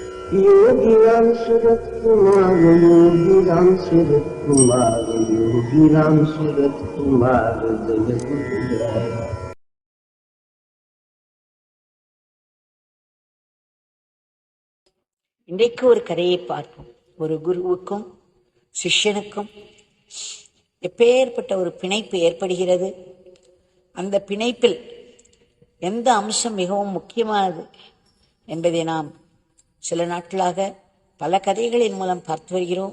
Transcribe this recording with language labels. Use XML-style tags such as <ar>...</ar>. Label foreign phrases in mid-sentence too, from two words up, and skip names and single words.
<ta>योगीराम सूरत कुमार, योगीराम सूरत कुमार, योगीराम सूरत कुमार जय गुरुराया। இன்றைக்கு ஒரு கதையை பார்ப்போம். ஒரு குருவுக்கும் சிஷ்யனுக்கும் எப்பேற்பட்ட ஒரு பிணைப்பு ஏற்படுகிறது, அந்த பிணைப்பில் எந்த அம்சம் மிகவும் முக்கியமானது என்பதை நாம் சில நாட்களாக பல கதைகளின் மூலம் பார்த்து வருகிறோம்.</ta>